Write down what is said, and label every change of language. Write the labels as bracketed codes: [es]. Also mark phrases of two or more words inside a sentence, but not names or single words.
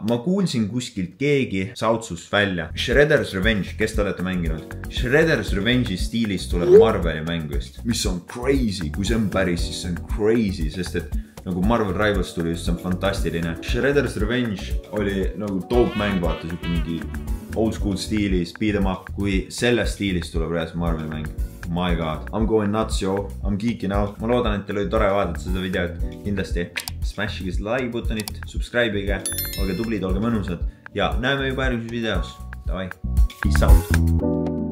[et] Ma kuulsin kuskilt keegi sautsus välja. Shredder's Revenge, kes te olete mänginud? Shredder's Revenge'i stiilis tuleb Marveli mängust. Mis on crazy. Kui see on päris, siis see on crazy, sest et nagu Marvel Rivals tuli, see on fantastiline. Shredder's Revenge oli nagu dope mäng, vaata, siuke mingi [en] old school [et] stiilis, [en] beat em up, [et] kui selles stiilis tuleb reaalselt Marveli mäng. [en] My god, I'm going nuts, yo, I'm geeking out. [et] Ma loodan, et teil oli tore vaadata seda videot. Kindlasti smashige seda [en] like buttonit, [et] subscribe'ige, olge tublid, olge mõnusad ja näeme juba järgmises videos. Davai, [en] peace out!